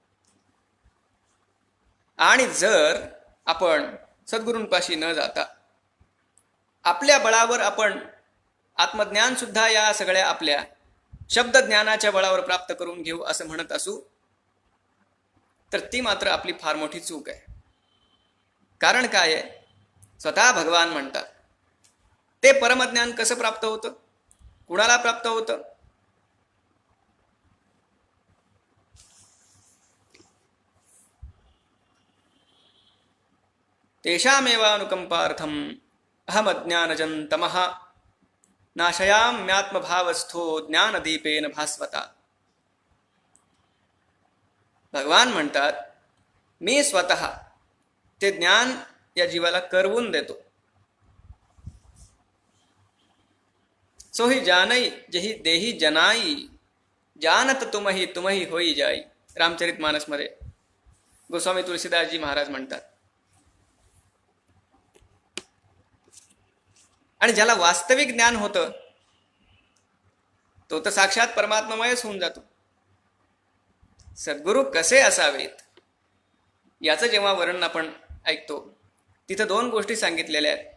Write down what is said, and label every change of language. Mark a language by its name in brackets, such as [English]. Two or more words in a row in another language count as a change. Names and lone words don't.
[Marathi] आणि जर आपण सद्गुरूंपाशी न जाता आपल्या बळावर आपण आत्मज्ञान सुद्धा या सगळ्या आपल्या शब्दज्ञानाच्या बळावर प्राप्त करून घेऊ असं म्हणत असू तर ती मात्र आपली फार मोठी चूक आहे. कारण काय आहे? स्वतः भगवान म्हणतात ते परमज्ञान कसं प्राप्त होतं, कुणाला प्राप्त होतं? [Sanskrit] तेषामेवानुकंपार्थम अहमज्ञानजं तमः नाशयाम्यात्मभावस्थो ज्ञानदीपेन भास्वता. [Marathi] भगवान म्हणतात मी स्वतः ते ज्ञान या जीवाला करवून देतो. [Awadhi] सोही जानई जही देही जनाई जानत तुमही होई जाई. [Marathi] रामचरित मानसमध्ये गोस्वामी तुलसीदासजी महाराज म्हणतात. आणि ज्याला वास्तविक ज्ञान होतं तो तर साक्षात परमात्ममयच होऊन जातो. सद्गुरू कसे असावेत याचं जेव्हा वर्णन आपण ऐकतो तिथं दोन गोष्टी सांगितलेल्या आहेत.